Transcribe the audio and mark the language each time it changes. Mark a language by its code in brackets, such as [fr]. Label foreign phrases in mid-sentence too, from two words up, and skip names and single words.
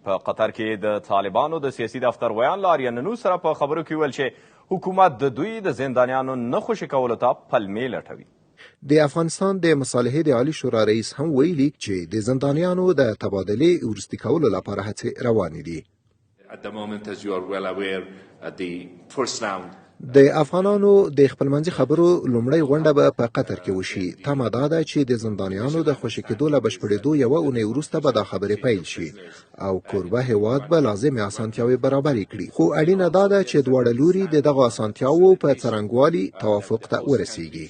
[ps] په قطر کې د طالبانو د سیاسي دفتر ویان لاریان نو سره په خبرو کې ویل چې حکومت د دوی د زندانیانو نه خوشي کولو ته پلمې لټوي. د افغانستان د مصالحې د عالی شورا رئیس هم ویلي چې د زندانیانو د تبادلې وروستي کولو لپاره هڅې روانې دي. [en] At the moment, as you are well aware, at the first round [ps] د افغانانو د خپلمنځي خبرو لومړی غونډه به په قطر کې وشي. تمه دا ده چې د زندانیانو د خوشي کېدو له بشپړېدو یوه اونۍ وروسته به دا خبرې پیل شي او کوربه هیواد به لازمې اسانتیاوې برابرې کړي. خو اړینه دا ده چې دواړه لوري د دغو اسانتیاوو په څرنګوالي توافق ته ورسیږي.